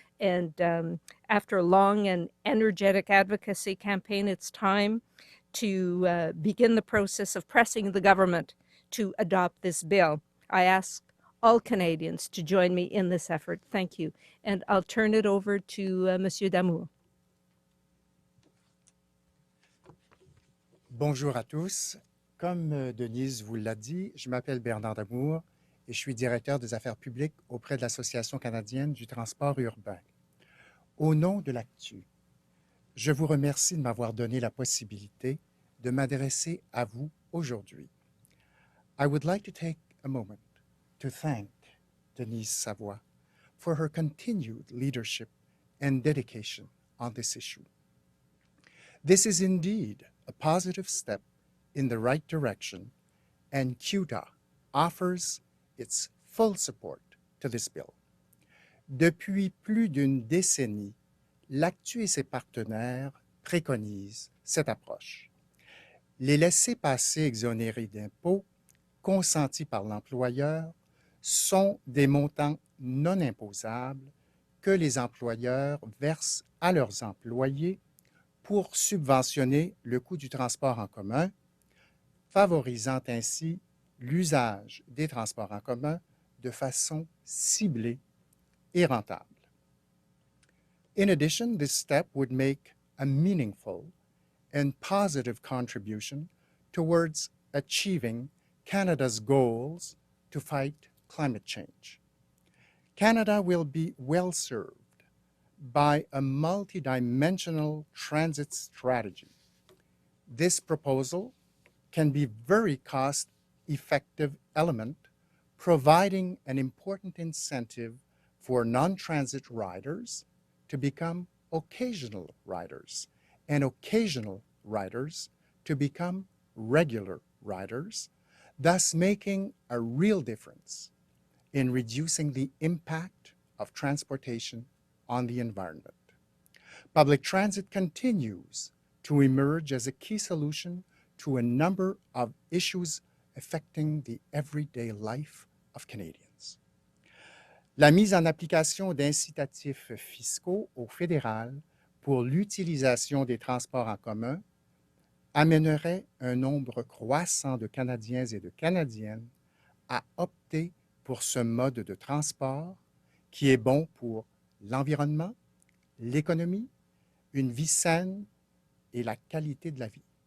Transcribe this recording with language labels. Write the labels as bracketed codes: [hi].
[en] And after a long and energetic advocacy campaign, it's time to begin the process of pressing the government to adopt this bill. I ask all Canadians to join me in this effort. Thank you. And I'll turn it over to Monsieur Damour. [fr] Bonjour à tous. Comme Denise vous l'a dit, je m'appelle Bernard Damour et je suis directeur des affaires publiques auprès de l'Association canadienne du transport urbain. Au nom de l'Actu, je vous remercie de m'avoir donné la possibilité de m'adresser à vous aujourd'hui. [en] I would like to take a moment to thank Denise Savoie for her continued leadership and dedication on this issue. This is indeed a positive step in the right direction, and CUTA offers its full support to this bill. [fr] Depuis plus d'une décennie, l'ACTU et ses partenaires préconisent cette approche. Les laissez-passer exonérés d'impôts consentis par l'employeur sont des montants non imposables que les employeurs versent à leurs employés pour subventionner le coût du transport en commun, favorisant ainsi l'usage des transports en commun de façon ciblée et rentable. [en] In addition, this step would make a meaningful and positive contribution towards achieving Canada's goals to fight climate change. Canada will be well served by a multidimensional transit strategy. This proposal can be a very cost-effective element, providing an important incentive for non-transit riders to become occasional riders, and occasional riders to become regular riders, thus making a real difference in reducing the impact of transportation on the environment. Public transit continues to emerge as a key solution to a number of issues affecting the everyday life of Canadians. [fr] La mise en application d'incitatifs fiscaux au fédéral pour l'utilisation des transports en commun amènerait un nombre croissant de Canadiens et de Canadiennes à opter pour ce mode de transport qui est bon pour l'environnement, l'économie, une vie saine et la qualité de la vie.